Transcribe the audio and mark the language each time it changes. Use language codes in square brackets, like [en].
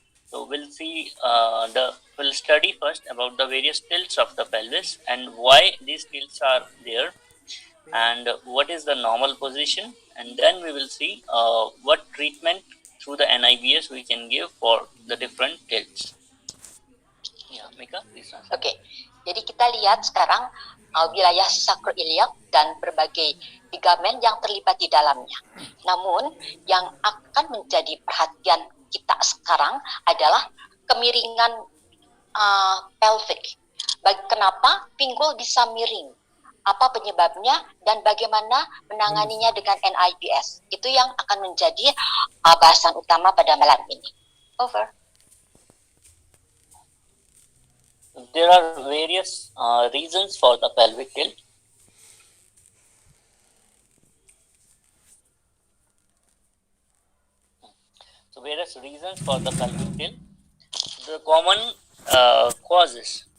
[en] So we'll study first about the various tilts of the pelvis and why these tilts are there and what is the normal position, and then we will see what treatment through the NIBS we can give for the different tilts. Ya, Mika, please translate. [id] Oke, jadi kita lihat sekarang wilayah sacroiliac dan berbagai ligamen yang terlibat di dalamnya. Namun, yang akan menjadi perhatian kita sekarang adalah kemiringan pelvic. Kenapa pinggul bisa miring? Apa penyebabnya dan bagaimana menanganinya dengan NIBS? Itu yang akan menjadi bahasan utama pada malam ini. [en] Over. There are various reasons for the pelvic tilt. So various reasons for the pelvic tilt. The common causes.